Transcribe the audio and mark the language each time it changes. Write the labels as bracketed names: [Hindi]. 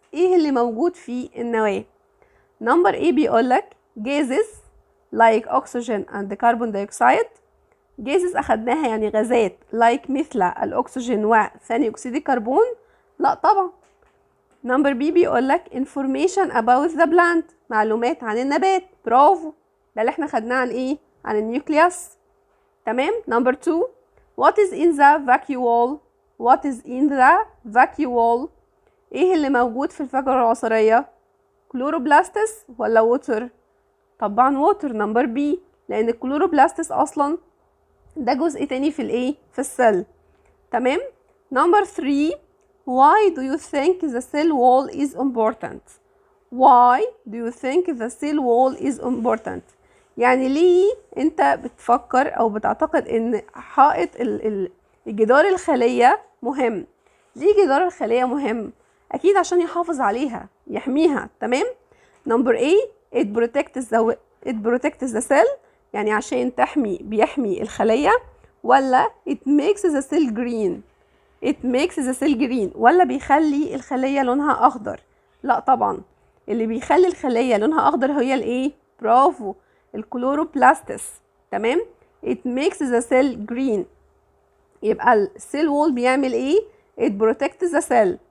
[Arabic] ايه اللي موجود في النواة. نمبر ايه بيقولك [English] gases like oxygen and carbon dioxide. gases [Arabic] اخدناها يعني غازات [English] like [Arabic] مثل الاكسجين وثاني اكسيد الكربون. لا طبعا. نمبر بي بيقولك [English] information about the plant. [Arabic] معلومات عن النبات. برافو. ده اللي احنا خدناه عن ايه؟ عن النيوكليوس. تمام. [English] Number 2 what is in the vacuole. what is in the vacuole. [Arabic] ايه اللي موجود في الفجوة العصرية؟ كلوروبلاستس ولا ووتر؟ طبعا ووتر. نمبر بي لان الكلوروبلاستس اصلا ده جزء تاني في الايه؟ في السل. تمام. [English] Number 3 why do you think the cell wall is important. why do you think the cell wall is important. [Arabic] يعني ليه انت بتفكر او بتعتقد ان حائط الجدار الخلية مهم. ليه جدار الخلية مهم؟ اكيد عشان يحافظ عليها يحميها. تمام. نمبر A [English] it protects the cell [Arabic] يعني عشان بيحمي الخلية. ولا [English] it makes the cell green. it makes the cell green [Arabic] ولا بيخلي الخلية لونها اخضر. لا طبعا اللي بيخلي الخلية لونها اخضر هي الايه؟ برافو الكلوروبلاستس. تمام. [English] it makes the cell green. [Arabic] يبقى السيل وول بيعمل ايه؟ [English] it protects the cell.